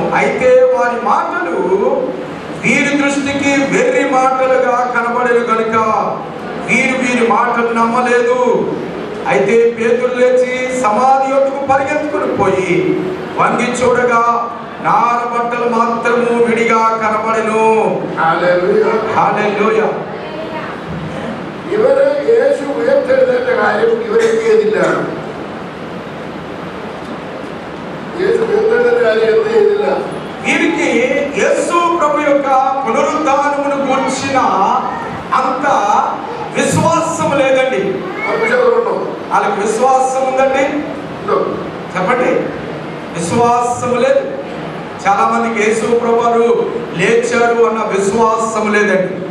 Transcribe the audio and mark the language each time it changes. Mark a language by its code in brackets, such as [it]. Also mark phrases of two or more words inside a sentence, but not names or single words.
[te] అయితే వారి మాటలు వీరి దృష్టికి వెర్రి మాటలుగా కనబడేవి కనుక వీరి మాటలు నమ్మలేదు. అయితే పేతురు లేచి సమాధి యొద్దకు పరిగెత్తుకుని పోయి వంగి చూడగా నార బట్టలు మాత్రము విడిగా కనబడెను. హల్లెలూయా. [ml] ഇവര് യേശു ഉയർത്തെഴുന്നേറ്റ കാര്യം ഇവരെന്ത് ചെയ്തില്ല? യേശു ഉയർത്തെഴുന്നേറ്റ കാര്യം എന്ത് ചെയ്തില്ല? [te] వీరికి యేసు ప్రభు యొక్క పునరుద్ధానమును గురించిన అంత విశ్వాసం లేదండి. వాళ్ళకి విశ్వాసం ఉందండి, చెప్పండి. విశ్వాసం లేదు. చాలా మందికి యేసు ప్రభు వారు లేచారు అన్న విశ్వాసం లేదండి.